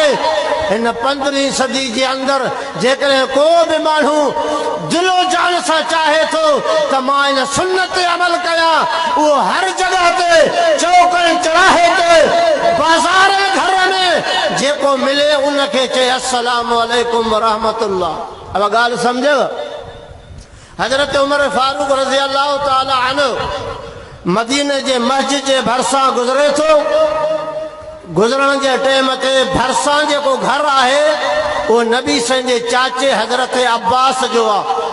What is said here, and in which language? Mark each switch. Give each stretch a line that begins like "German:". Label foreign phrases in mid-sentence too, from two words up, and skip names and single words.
Sindhi: हिन 15वीं सदी जे अंदरि जेकॾहिं को बि माण्हू दिलो जान सां चाहे थो त मां इन सुन्नत ते अमल कयां, उहो हर जॻह ते, चौक ऐं चौराहे ते, बाज़ार ऐं घर में जेको मिले उनखे चए
Arabic: السلام عليكم ورحمة الله.
Sindhi: अब ॻाल्हि सम्झव? हज़रत उमर फारूक
Arabic: رضي الله تعالى عنه
Sindhi: मदीने जे मस्जिद जे भरिसां गुज़रे थो, गुज़रण जे टाइम ते भरिसां जेको घर आहे वो नबी साईं जे चाचे हज़रत अब्बास जो आहे।